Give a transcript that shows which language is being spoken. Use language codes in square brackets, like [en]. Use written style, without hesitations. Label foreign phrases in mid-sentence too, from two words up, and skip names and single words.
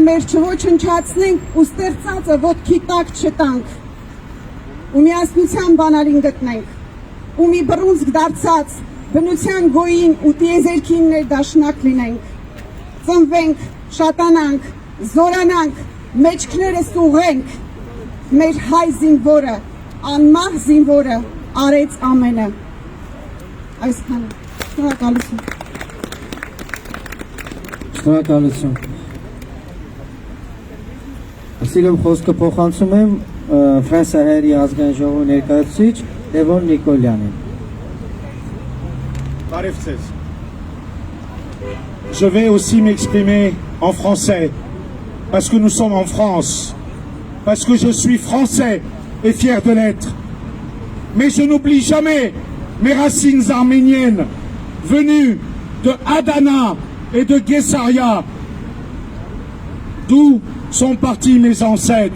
[hy] մեր չոչնչացնենք ու ստեղծածը ոտքի տակ չտանք, ու միասնության բանալին գտնենք, ու մի բռունցք դարձած բնության գոյին ու տիեզերքին ներդաշնակ լինենք, ծնվենք, շատանանք, զորանանք, մեջքներս ուղենք, մեր հայ զինվորը, անմահ զինվորը արեց ամենը։ Այսքանը, շնորհակալություն։ Շնորհակալություն։ Սիրում խոսքը փոխանցում եմ Ֆրանսիայի ազգային ժողովի ներկայացուցիչ Լևոն Նիկոլյանին։ [fr] Je vais aussi m'exprimer en français. Parce que nous sommes en France, parce que je suis français et fier de l'être. Mais je n'oublie jamais mes racines arméniennes, venues de Adana et de Guessaria, d'où sont partis mes ancêtres.